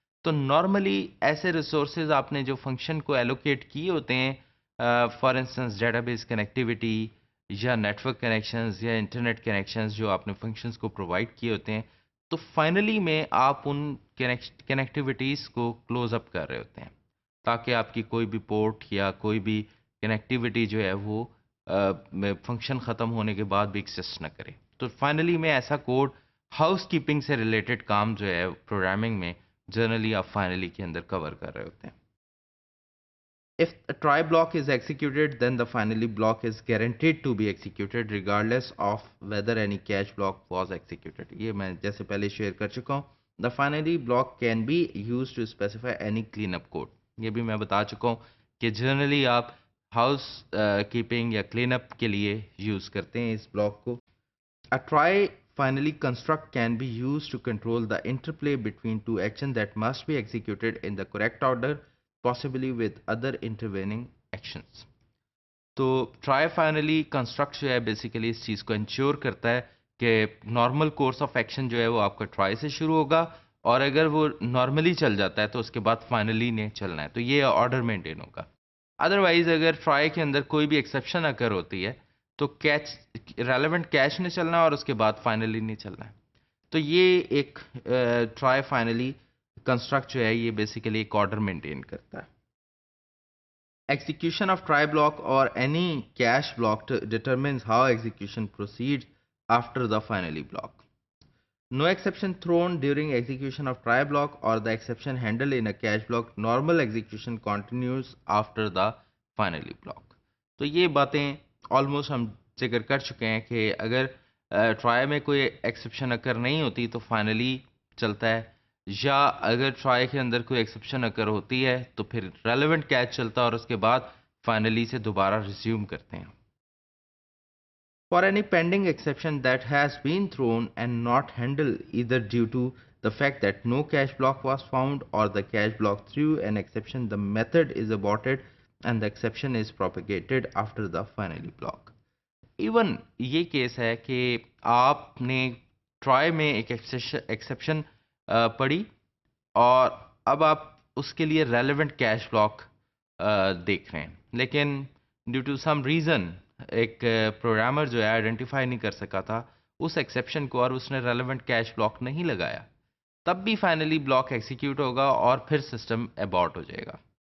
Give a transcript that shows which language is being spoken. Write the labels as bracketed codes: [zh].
[hi] तो नॉर्मली ऐसे रिसोर्सेज आपने जो फंक्शन को एलोकेट किए होते हैं, फॉर इंस्टेंस डेटाबेस कनेक्टिविटी या नेटवर्क कनेक्शंस या इंटरनेट कनेक्शंस जो आपने फंक्शंस को प्रोवाइड किए होते हैं, तो फाइनली में आप उन कनेक्टिविटीज़ को क्लोज अप कर रहे होते हैं ताकि आपकी कोई भी पोर्ट या कोई भी कनेक्टिविटी जो है वो फंक्शन ख़त्म होने के बाद भी एग्जिस्ट ना करे। तो फाइनली में ऐसा कोड हाउस कीपिंग से रिलेटेड काम जो है प्रोग्रामिंग में जनरली आप फाइनली के अंदर कवर कर रहे होते हैं। [en] If a try block is executed, then the finally block is guaranteed to be executed regardless of whether any catch block was executed. [hi] ये मैं जैसे पहले शेयर कर चुका हूँ. [en] The finally block can be used to specify any cleanup code. [hi] ये भी मैं बता चुका हूँ कि जनरली आप हाउस कीपिंग या क्लीनअप के लिए यूज करते हैं इस ब्लॉक को. [en] A try finally construct can be used to control the interplay between two actions that must be executed in the correct order, possibly with other intervening actions. [hi] तो try finally construct जो है basically इस चीज़ को ensure करता है कि normal course of action जो है वो आपका try से शुरू होगा और अगर वो नॉर्मली चल जाता है तो उसके बाद फाइनली ने चलना है, तो ये ऑर्डर मेंटेन होगा। अदरवाइज अगर ट्राई के अंदर कोई भी एक्सेप्शन अकर होती है तो कैच रेलेवेंट कैच ने चलना है और उसके बाद फाइनली नहीं चलना है। तो ये एक ट्राई फाइनली कंस्ट्रक्ट जो है ये बेसिकली एक ऑर्डर मेंटेन करता है। [en] Execution of try block or any cache block determines how execution proceeds after the finally block. No exception thrown during execution of try block or the exception handled in a cache block. Normal execution continues after the finally block. [hi] तो ये बातें almost हम जिक्र कर चुके हैं कि अगर ट्राई में कोई एक्सेप्शन अकर नहीं होती तो फाइनली चलता है, या अगर ट्राई के अंदर कोई एक्सेप्शन अकर होती है तो फिर रेलेवेंट कैच चलता है और उसके बाद फाइनली से दोबारा रिज्यूम करते हैं। [en] For any pending exception that has been thrown and not handled either due to the fact that no cache block was found or the cache block threw an exception, the method is aborted and the exception is propagated after the finally block. [hi] Even ये case है कि आपने try में एक exception पढ़ी और अब आप उसके लिए रेलेवेंट कैश ब्लॉक देख रहे हैं, लेकिन ड्यू टू सम रीज़न एक प्रोग्रामर जो है आइडेंटिफाई नहीं कर सका था उस एक्सेप्शन को और उसने रेलेवेंट कैश ब्लॉक नहीं लगाया, तब भी फाइनली ब्लॉक एग्जीक्यूट होगा और फिर सिस्टम अबॉर्ट हो जाएगा।